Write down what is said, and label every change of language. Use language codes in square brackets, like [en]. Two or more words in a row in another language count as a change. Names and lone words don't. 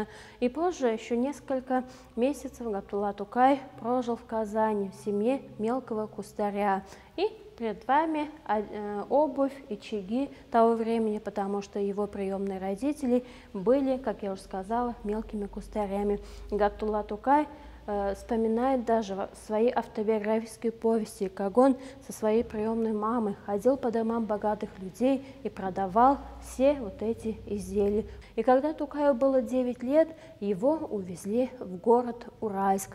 [ru] И позже, еще несколько месяцев, Габдулла Тукай прожил в Казани в семье мелкого кустаря. И перед вами обувь и чаги того времени, потому что его приемные родители были, как я уже сказала, мелкими кустарями. Габдулла Тукай вспоминает даже в своей автобиографической повести, как он со своей приемной мамой ходил по домам богатых людей и продавал все вот эти изделия. И когда Тукаю было 9 лет, его увезли в город Уральск.